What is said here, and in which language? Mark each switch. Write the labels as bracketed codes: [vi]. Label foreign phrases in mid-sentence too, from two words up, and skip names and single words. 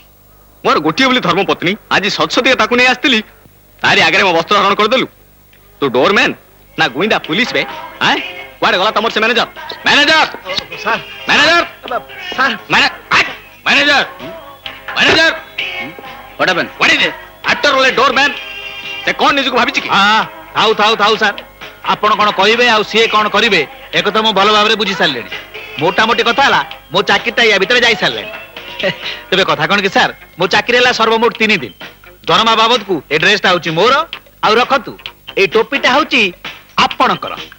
[or] ମୋର ଗୋଟିଏ ବୋଲି ଧର୍ମପତ୍ନୀ, ଆଜି ସତ୍ସତିକା ତାକୁ ନେଇ ଆସିଥିଲି, ତାରି ଆଗରେ ମୋ ବସ୍ତ୍ର ହରଣ କରିଦେଲୁ। ତୁ ଡୋରମ୍ୟାନ ନା ଗୁଇନ୍ଦା ପୁଲିସ ବେ? କୁଆଡେ ଗଲା ତମର ସେ ମ୍ୟାନେଜର? ମ୍ୟାନେଜର ମ୍ୟାନେଜର ମ୍ୟାନେଜର ମ୍ୟାନେଜର [en] What happened? What is it? After all a doorman, [or] ସେ କଣ ନିଜକୁ ଭାବିଛି କି? ଥାଉ ଥାଉ ଥାଉ ସାର୍, ଆପଣ କଣ କହିବେ ଆଉ ସିଏ କଣ କରିବେ ଏକଥା ମୁଁ ଭଲ ଭାବରେ ବୁଝି ସାରିଲିଣି। ମୋଟାମୋଟି କଥା ହେଲା, ମୋ ଚାକିରିଟା ୟା ଭିତରେ ଯାଇ ସାରିଲାଣି। ତେବେ କଥା କଣ କି ସାର୍, ମୋ ଚାକିରି ହେଲା ସର୍ବମୋଟ 3 ଦିନ। ଦରମା ବାବଦକୁ ଏ ଡ୍ରେସଟା ହଉଛି ମୋର, ଆଉ ରଖନ୍ତୁ ଏଇ ଟୋପିଟା ହଉଛି ଆପଣଙ୍କର।